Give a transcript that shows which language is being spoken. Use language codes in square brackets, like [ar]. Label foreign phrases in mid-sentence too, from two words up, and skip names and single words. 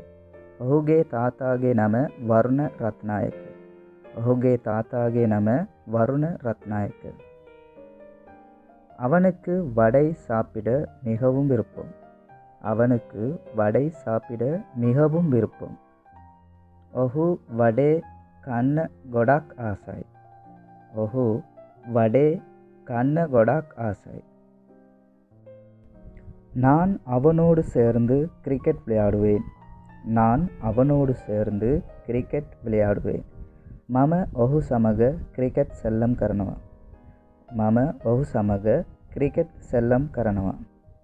[si] ඔහුගේ තාතාගේ නම வருண ரத்நாயக். ඔහුගේ තාතාගේ නම வருண ரத்நாயக். [ta] அவனுக்கு வடை சாப்பிட மிகவும் விருப்பம். அவனுக்கு வடை சாப்பிட மிகவும் விருப்பம். [si] ඔහු වඩේ කන්න ගොඩක් ආසයි. ඔහු වඩේ කන්න ගොඩක් ආසයි. [ta] நான் அவனோடு சேர்ந்து கிரிக்கெட் விளையாடுவேன். நான் அவனோடு சேர்ந்து கிரிக்கெட் விளையாடுவேன். [si] මම ඔහු සමග ක්‍රිකට් සෙල්ලම් කරනවා. මම ඔහු සමග ක්‍රිකට් සෙල්ලම් කරනවා.